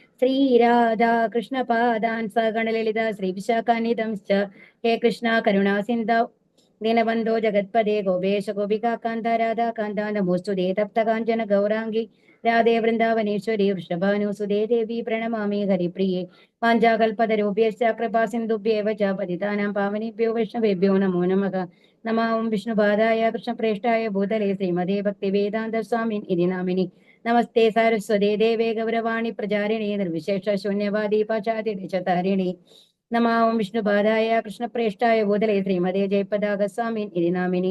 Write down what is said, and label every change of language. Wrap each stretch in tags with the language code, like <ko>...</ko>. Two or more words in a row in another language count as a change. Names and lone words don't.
<sa>ശ്രീരാധാകൃഷ്ണപാദാൻ സഗണലളിത ശ്രീവിശാഖാനിധംശ്ച ഹേ കൃഷ്ണ കരുണാ സിന്ധൗ ദീനബന്ധോ ജഗത്പദേ ഗോപേശ ഗോപികാന്ത രാധാകാന്ത നമോസ്തുതേ തപ്തകാഞ്ചന ഗൗരാംഗി രാധേ വൃന്ദാവനേശ്വരി വൃഷഭാനുസുതേ ദേവി പ്രണമാമി ഹരിപ്രിയേ വാഞ്ചാകൽപതരൂപ്യശ്ച കൃപാ സിന്ധുഭ്യേവ ച പതിതാനാം പാവനേഭ്യോ വൈഷ്ണവേഭ്യോ നമോ നമഃ. നമാം വിഷ്ണുപാദായ കൃഷ്ണപ്രേഷ്ഠായ ഭൂതലേ ശ്രീമതേ ഭക്തിവേദാന്ത സ്വാമിൻ ഇതി നാമിനി. നമസ്തേ സാരസ്വതേ ദേവേ ഗൗരവാണി പ്രചാരിണി നിർവിശേഷ ശൂന്യവാദി പാചാതിരിണി. നമാം വിഷ്ണുപാദായ കൃഷ്ണപ്രേഷ്ഠായ ഭൂതലേ ശ്രീമതേ ജയപതാക സ്വാമിൻ ഇതി നാമിനി.</sa>